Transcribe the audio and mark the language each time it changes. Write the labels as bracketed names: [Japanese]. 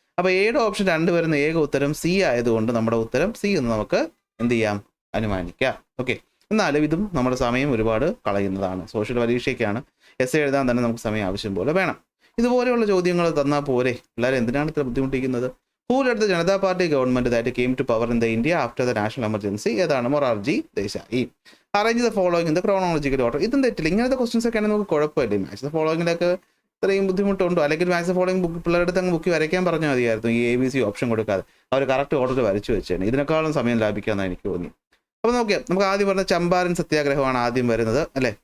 [Malayalam] അപ്പോൾ എയുടെ ഓപ്ഷൻ 2 വരുന്ന ഏക ഉത്തരം സി ആയതുകൊണ്ട് നമ്മുടെ ഉത്തരം സി എന്ന് നമുക്ക് എന്ത് ചെയ്യാം? അനുമാനിക്കാം. ഓക്കെ, എന്നാലും ഇതും നമ്മുടെ സമയം ഒരുപാട് കളയുന്നതാണ്. സോഷ്യൽ പരീക്ഷയ്ക്കാണ്, എസ് എഴുതാൻ തന്നെ നമുക്ക് സമയം ആവശ്യം പോലെ വേണം. ഇതുപോലെയുള്ള ചോദ്യങ്ങൾ തന്നാൽ പോരെ, പിള്ളേരെ എന്തിനാണ് ഇത്ര ബുദ്ധിമുട്ടിക്കുന്നത്? [English] Who led the Janata Party government that came to power in the India after the national emergency? [Malayalam] ഏതാണ്? Morarji Desai. [English] Arrange the following in the chronological order. [Malayalam] ഇതും തെറ്റില്ല. ഇങ്ങനത്തെ ക്വസ്റ്റ്യൻസ് ഒക്കെ ആണെങ്കിൽ നമുക്ക് കുഴപ്പമില്ല. മാച്ച് ദ ഫോളോയിങ്ങിലൊക്കെ ഇത്രയും ബുദ്ധിമുട്ടുണ്ടോ? അല്ലെങ്കിൽ മാച്ച് ദ ഫോളോയിങ് പിള്ളേരുടെ അടുത്ത് അങ്ങ് ബുക്ക് വരയ്ക്കാൻ പറഞ്ഞാൽ മതിയായിരുന്നു, ഈ ABC ഓപ്ഷൻ കൊടുക്കാതെ. അവർ കറക്റ്റ് ഓർഡർ വരച്ചു വെച്ചാണ്. ഇതിനേക്കാളും സമയം ലാഭിക്കാമെന്നാണ് എനിക്ക് തോന്നി. അപ്പോൾ നോക്കിയാൽ നമുക്ക് ആദ്യം പറഞ്ഞ ചമ്പാരൻ സത്യാഗ്രഹമാണ് ആദ്യം വരുന്നത്, അല്ലേ.